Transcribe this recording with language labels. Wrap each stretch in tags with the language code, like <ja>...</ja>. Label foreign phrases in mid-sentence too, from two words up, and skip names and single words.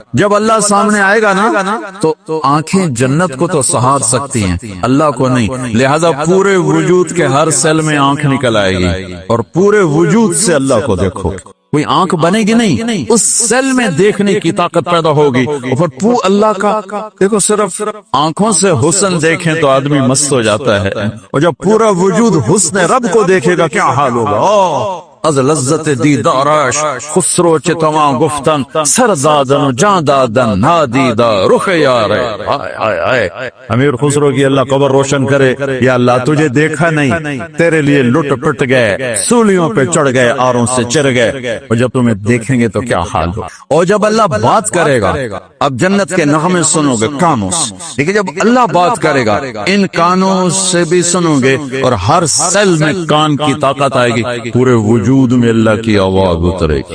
<ur>جب اللہ سامنے آئے گا نا تو آنکھیں جنت کو تو سہار سکتی ہیں، اللہ کو نہیں، لہذا پورے وجود کے ہر سیل میں آنکھ نکل آئے گی اور پورے وجود سے اللہ کو دیکھو۔ کوئی آنکھ بنے گی نہیں، اس سیل میں دیکھنے کی طاقت پیدا ہوگی، اور پھر اللہ کا دیکھو۔ صرف آنکھوں سے حسن دیکھیں تو آدمی مست ہو جاتا ہے، اور جب پورا وجود حسن رب کو دیکھے گا کیا حال ہوگا۔</ur> <fa>از لذت دیدارش خسرو چتواں گفتن سر دادن و جان دادن نادیدہ رخ یار۔</fa> <ur>امیر خسرو کی اللہ قبر روشن کرے، یا اللہ تجھے دیکھا نہیں، تیرے لیے لٹ پٹ گئے، سولیوں پہ چڑھ گئے، آروں سے چر گئے، اور جب تمہیں دیکھیں گے تو کیا حال ہو۔ اور جب اللہ بات کرے گا، اب جنت کے نغمے سنو گے کانوں سے، لیکن جب اللہ بات کرے گا ان کانوں سے بھی سنو گے، اور ہر سیل میں کان کی طاقت آئے گی، پورے وجود میں اللہ کی آواز اترے گی۔</ur>